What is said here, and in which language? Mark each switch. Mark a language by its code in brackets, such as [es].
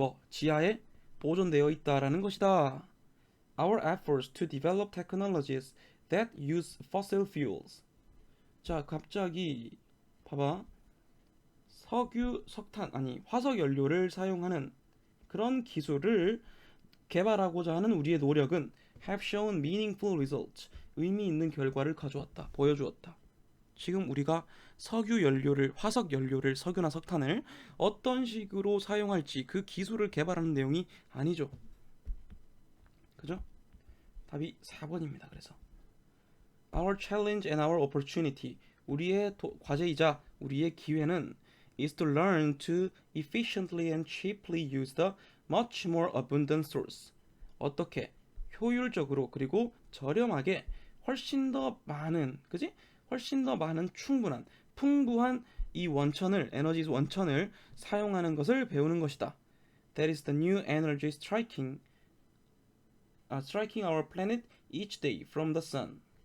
[ko] 지하에 보존되어 있다라는 것이다. [en] Our efforts to develop technologies that use fossil fuels. [ko] 자, 갑자기 봐봐. 화석 연료를 사용하는 그런 기술을 개발하고자 하는 우리의 노력은 [en] have shown meaningful results. [ko] 의미 있는 결과를 가져왔다. 보여주었다. 지금 우리가 화석 연료를, 석유나 석탄을 어떤 식으로 사용할지 그 기술을 개발하는 내용이 아니죠. 그죠? 답이 4번입니다. 그래서 [en] Our challenge and our opportunity. [ko] 우리의 과제이자 우리의 기회는 [en] is to learn to efficiently and cheaply use the much more abundant source. [ko] 어떻게 효율적으로 그리고 저렴하게 훨씬 더 많은, 그지? 훨씬 더 많은 풍부한 이 에너지 원천을 사용하는 것을 배우는 것이다. [en] That is the new energy striking our planet each day from the sun.